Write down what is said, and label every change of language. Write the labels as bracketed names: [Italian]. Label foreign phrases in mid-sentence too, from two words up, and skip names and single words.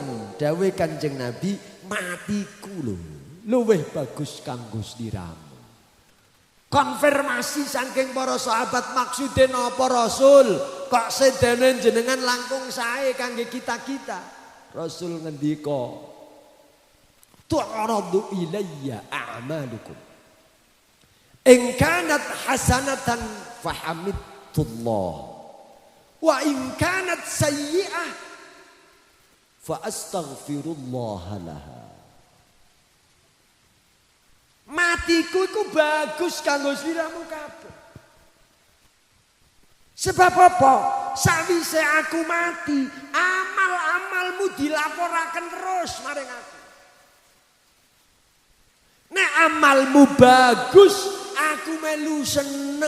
[Javanese] Dawe Kanjeng Nabi, matiku lho luwih bagus kanggo sliramu. Konfirmasi saking para sahabat, maksudnya napa Rasul? Kok sedene jenengan langkung sae kangge kita-kita? Rasul ngendika, [Arabic] تعرض إلي أعمالكم. إن كانت حسنة فحمدت الله. وإن كانت سيئة فاستغفرت الله لها. [Javanese] Matiku iku bagus kanggo sliramu kabeh. Sebab apa? Sawise aku mati, amal-amalmu dilaporaken terus maring aku. Nek amalmu bagus, aku melu seneng.